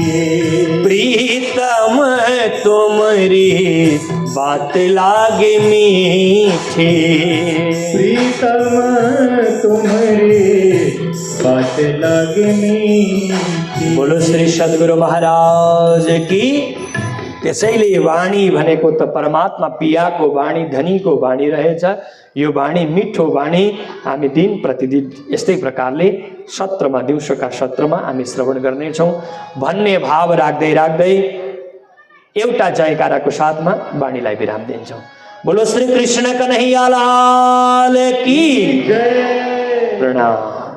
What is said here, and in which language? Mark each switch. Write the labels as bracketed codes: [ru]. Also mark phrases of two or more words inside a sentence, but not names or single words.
[hi] प्रीतम तुमरी बात लागे मीठी, प्रीतम तुमरी बात लागे मीठी। बोलो श्री सद्गुरु महाराज की। [ne] त्यसैले वाणी भनेको त परमात्मा पियाको वाणी, धनीको वाणी रहेछ। यो वाणी मिठो वाणी हामी दिन प्रतिदिन यस्तै प्रकारले सत्रमा, दिउँसोका सत्रमा हामी श्रवण गर्नेछौँ भन्ने भाव राख्दै राख्दै एउटा जयकाराको साथमा वाणीलाई विराम दिन्छौँ। [hi] बोलो श्री कृष्ण कन्हैया लाल की जय। [ne] प्रणाम।